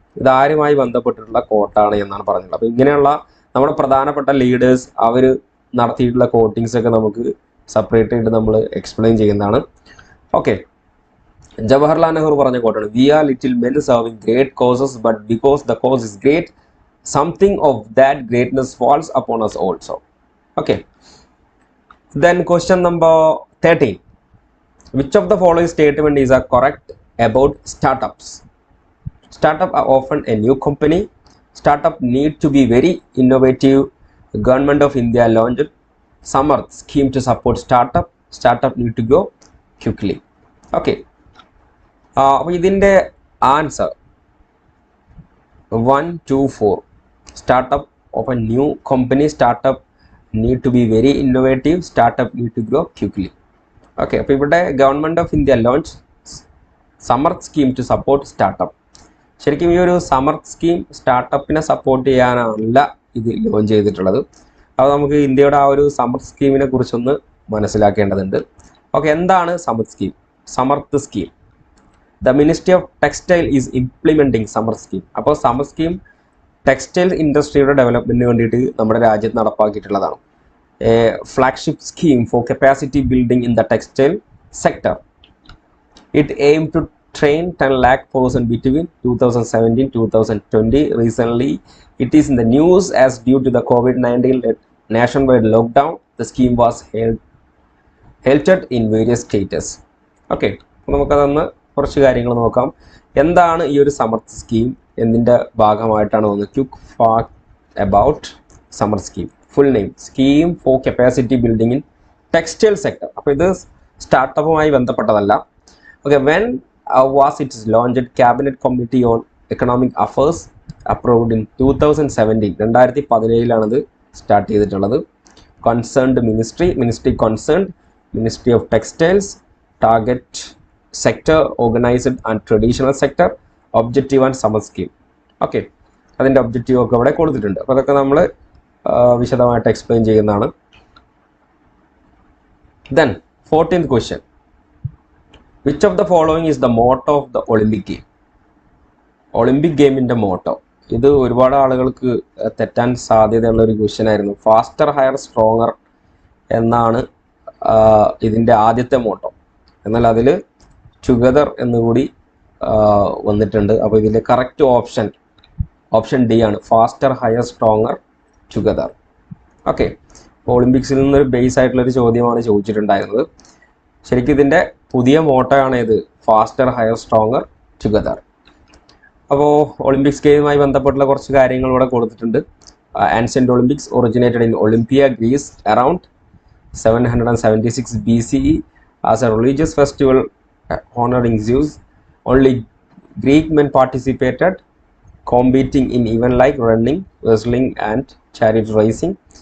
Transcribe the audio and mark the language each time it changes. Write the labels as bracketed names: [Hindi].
[Malayalam] ഇത് ആരുമായി ബന്ധപ്പെട്ടിട്ടുള്ള കോട്ടാണ് എന്നാണ് പറഞ്ഞത്. അപ്പോൾ ഇങ്ങനെയുള്ള നമ്മുടെ പ്രധാനപ്പെട്ട ലീഡേഴ്സ് അവർ നടത്തിയിട്ടുള്ള കോട്ടിങ്സ് ഒക്കെ നമുക്ക് സെപ്പറേറ്റ് ആയിട്ട് നമ്മൾ എക്സ്പ്ലെയിൻ ചെയ്യുന്നതാണ്. [English] okay, [Malayalam] ജവഹർലാൽ നെഹ്റു പറഞ്ഞ കോട്ടാണ്, [English] We are little men serving great causes but because the cause is great something of that greatness falls upon us also. Okay, Then question number 13. Which of the following statement is correct about startups? Startup are often a new company. Startup need to be very innovative. The Government of India launched Samarth scheme to support startup. Startup need to grow quickly. Okay. [Malayalam] അപ്പോൾ ഇതിൻ്റെ answer 1, 2, 4. [English] Startup of a new company. Startup need to be very innovative. Startup need to grow quickly. Okay. [Malayalam] അപ്പോൾ ഇവിടെ [English] Government of India launch Samarth scheme to support startup. [Malayalam] ശരിക്കും ഈ ഒരു Samarth scheme സ്റ്റാർട്ടപ്പിനെ support ചെയ്യാനല്ല ഇത് launch ചെയ്തിട്ടുള്ളത്. അപ്പോൾ നമുക്ക് ഇന്ത്യയുടെ ആ ഒരു സമർത്ത് സ്കീമിനെ കുറിച്ചൊന്ന് മനസ്സിലാക്കേണ്ടതുണ്ട്. [English] okay, [Malayalam] എന്താണ് Samarth scheme? [English] Samarth scheme, the ministry of textile is implementing Samarth scheme. [Malayalam] അപ്പോൾ സമർത്ത് സ്കീം ടെക്സ്റ്റൈൽ ഇൻഡസ്ട്രിയുടെ ഡെവലപ്മെൻറ്റിന് വേണ്ടിയിട്ട് നമ്മുടെ രാജ്യത്ത് നടപ്പാക്കിയിട്ടുള്ളതാണ്. [English] A flagship scheme for capacity building in the textile sector. It aim to train 10 lakh person between 2017-2020. Recently, it is in the news as due to the COVID-19 nationwide lockdown, the scheme was halted in various states. [Malayalam] Okay, നമുക്കതൊന്ന് കുറച്ച് കാര്യങ്ങൾ നോക്കാം. എന്താണ് ഈ ഒരു Samarth scheme എന്നതിൻ്റെ ഭാഗമായിട്ടാണ് ഒന്ന് quick fact about Samarth scheme. [English] Full name scheme for capacity building in textile sector. [Malayalam] അപ്പോൾ ഇത് സ്റ്റാർട്ടപ്പുമായി ബന്ധപ്പെട്ടതല്ല. [English] Okay, when was it launched? Cabinet Committee on Economic Affairs approved in 2017. [Malayalam] 2017 ഇത് സ്റ്റാർട്ട് ചെയ്തിട്ടുള്ളത്. [English] Concerned ministry concerned ministry of textiles, target sector organised and traditional sector, objective and Samarth scheme. [Malayalam] Okay, അതിൻ്റെ objective ഒക്കെ ഇവിടെ കൊടുത്തിട്ടുണ്ട്. അപ്പോൾ അതൊക്കെ നമ്മൾ വിശദമായിട്ട് എക്സ്പ്ലെയിൻ ചെയ്യുന്നതാണ്. [English] Then 14th question. Which of the following is the motto of the Olympic game? [Malayalam] Olympic ഗെയിമിൻ്റെ മോട്ടോ. ഇത് ഒരുപാട് ആളുകൾക്ക് തെറ്റാൻ സാധ്യതയുള്ള ഒരു ക്വസ്റ്റ്യൻ ആയിരുന്നു. ഫാസ്റ്റർ, ഹയർ, സ്ട്രോങ്ങർ എന്നാണ് ഇതിൻ്റെ ആദ്യത്തെ മോട്ടോ. എന്നാൽ അതിൽ ടുഗദർ എന്നുകൂടി വന്നിട്ടുണ്ട്. അപ്പോൾ ഇതിൻ്റെ കറക്റ്റ് ഓപ്ഷൻ ഡി ആണ്. Faster, higher, stronger, together. Okay, അപ്പോൾ ഒളിമ്പിക്സിൽ നിന്നൊരു ബേസ് ആയിട്ടുള്ളൊരു ചോദ്യമാണ് ചോദിച്ചിട്ടുണ്ടായിരുന്നത്. ശരിക്കും ഇതിൻ്റെ പുതിയ മോട്ടോയാണ് ഇത്, ഫാസ്റ്റർ, ഹയർ, സ്ട്രോങ്ങർ, ടുഗദർ. അപ്പോൾ ഒളിമ്പിക്സ് ഗെയിമുമായി ബന്ധപ്പെട്ടുള്ള കുറച്ച് കാര്യങ്ങൾ ഇവിടെ കൊടുത്തിട്ടുണ്ട്. [English] Ancient Olympics originated in Olympia, Greece around 776 BCE as a religious festival honoring Zeus. Only Greek men participated, competing in events like running, wrestling and chariot racing.